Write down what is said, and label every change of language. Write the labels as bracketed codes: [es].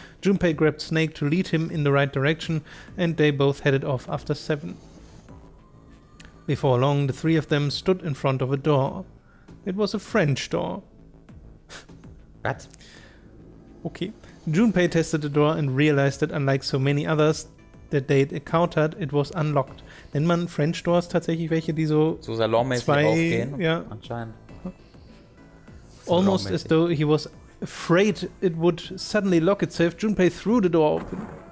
[en] Junpei grabbed Snake to lead him in the right direction, and they both headed off after 7. Before long, the 3 of them stood in front of a door. It was a French door. What? Okay. Junpei tested the door and realized that unlike so many others that they'd encountered, it was unlocked. [de] Nennt man French Doors tatsächlich welche, die so salonmäßig aufgehen? Ja. Anscheinend. [en] Almost as though he was afraid it would suddenly lock itself, Junpei threw the door open.